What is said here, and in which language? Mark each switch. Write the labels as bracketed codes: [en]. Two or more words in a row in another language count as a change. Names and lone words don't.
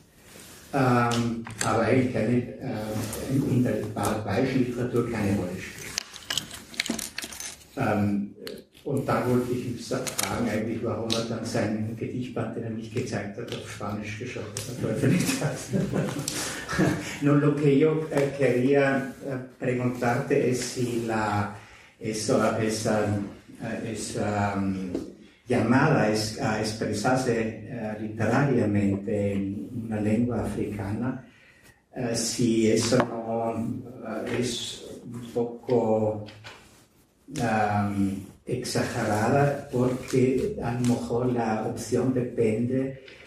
[de] Aber eigentlich in der paraguayischen Literatur keine Rolle spielt. Und da wollte ich mich fragen, eigentlich, warum er dann seinen Gedichtband, den er nicht gezeigt hat, auf Spanisch veröffentlicht hat. [es] No, lo que yo quería preguntarte es si esa llamada a expresarse literariamente en una lengua africana, si eso no es un poco exagerada, porque a lo mejor la opción depende